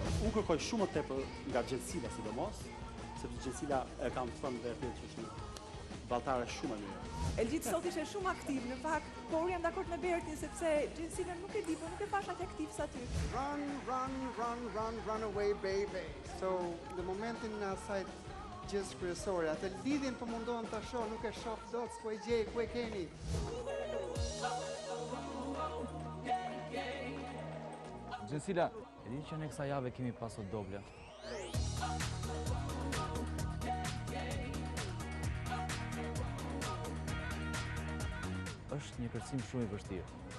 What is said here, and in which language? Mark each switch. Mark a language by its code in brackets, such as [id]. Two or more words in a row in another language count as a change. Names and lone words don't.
[sq] Unë kërkoj shumë më tepër nga Gjensila sidomos, sepse Gjensila e kam thënë dhe që është një balltare shumë e mirë. Elgjit sot ishe shumë aktiv, në fakt, por jam dakord me Bertin sepse Gjensila nuk e di, por nuk e pash aq aktiv sa ty. [en] Run away baby. [sq] So, në momentin në asaj gjës kryesore, atë lidhjen po mundohem ta shoh, nuk e shoh dot, s'po e gjej, ku e keni? Gjensila, e di që në kësaj jave kemi pasur doble. Është një kërcim shumë i vështirë.